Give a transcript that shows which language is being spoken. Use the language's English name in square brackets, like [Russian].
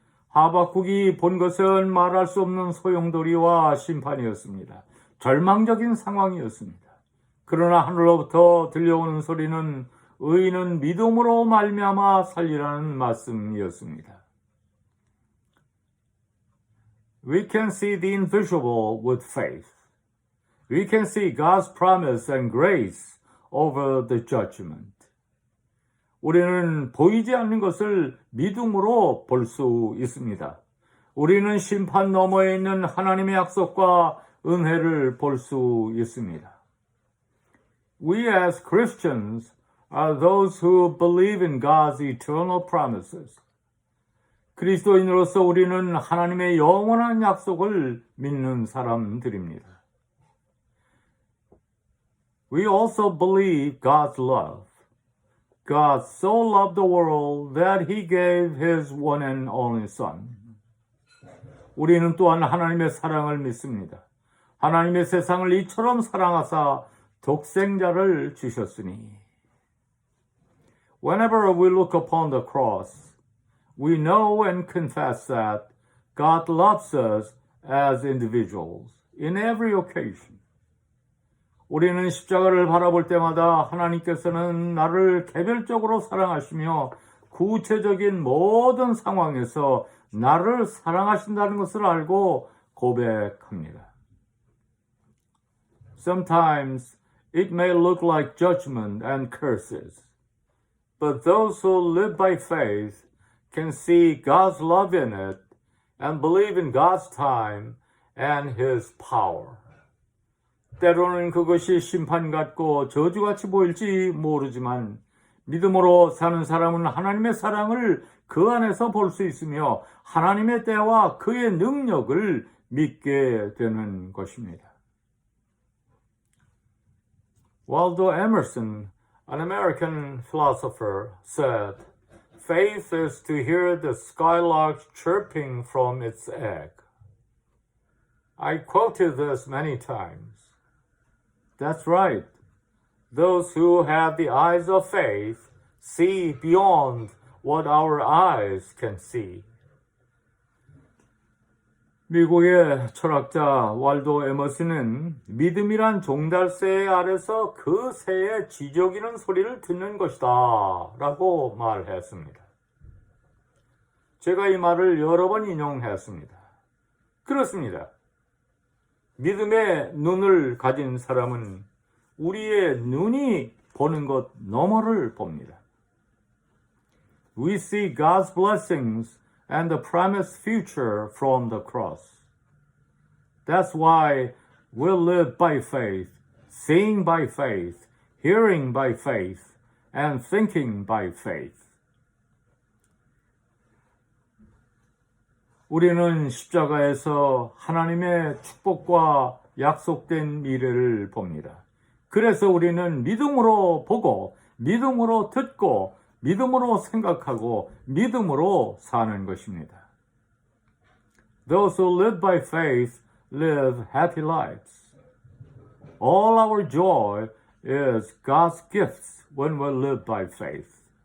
[Korean] 하박국이 본 것은 말할 수 없는 소용돌이와 심판이었습니다. 절망적인 상황이었습니다. 그러나 하늘로부터 들려오는 소리는 의인은 믿음으로 말미암아 살리라는 말씀이었습니다. [English] We can see the invisible with faith. We can see God's promise and grace over the judgment. [Korean] 우리는 보이지 않는 것을 믿음으로 볼 수 있습니다. 우리는 심판 너머에 있는 하나님의 약속과 은혜를 볼 수 있습니다. [English] We as Christians are those who believe in God's eternal promises. [Korean] 그리스도인으로서 우리는 하나님의 영원한 약속을 믿는 사람들입니다. [English] We also believe God's love. God so loved the world that he gave his one and only son. [Korean] 우리는 또한 하나님의 사랑을 믿습니다. 하나님의 세상을 이처럼 사랑하사 독생자를 주셨으니. [English] Whenever we look upon the cross, we know and confess that God loves us as individuals in every occasion. [Korean] 우리는 십자가를 바라볼 때마다 하나님께서는 나를 개별적으로 사랑하시며 구체적인 모든 상황에서 나를 사랑하신다는 것을 알고 고백합니다. [English] Sometimes it may look like judgment and curses, but those who live by faith can see God's love in it and believe in God's time and His power. [Korean] 때로는 그것이 심판 같고 저주같이 보일지 모르지만 믿음으로 사는 사람은 하나님의 사랑을 그 안에서 볼 수 있으며 하나님의 때와 그의 능력을 믿게 되는 것입니다. [English] Waldo Emerson, an American philosopher, said, "Faith is to hear the skylark chirping from its egg." I quoted this many times. That's right. Those who have the eyes of faith see beyond what our eyes can see. [Korean] 미국의 철학자 waldo 에머슨은 믿음이란 종달새 아래서 그 새의 지저귀는 소리를 듣는 것이다 라고 말했습니다. 제가 이 말을 여러 번 인용했습니다. 그렇습니다. 믿음의 눈을 가진 사람은 우리의 눈이 보는 것 너머를 봅니다. [English] We see God's blessings and the promised future from the cross. That's why we'll live by faith, seeing by faith, hearing by faith, and thinking by faith. [Korean] 우리는 십자가에서 하나님의 축복과 약속된 미래를 봅니다. 그래서 우리는 믿음으로 보고, 믿음으로 듣고, 믿음으로 생각하고, 믿음으로 사는 것입니다. [English] Those who live by faith live happy lives. All our joy is God's gifts when we live by faith.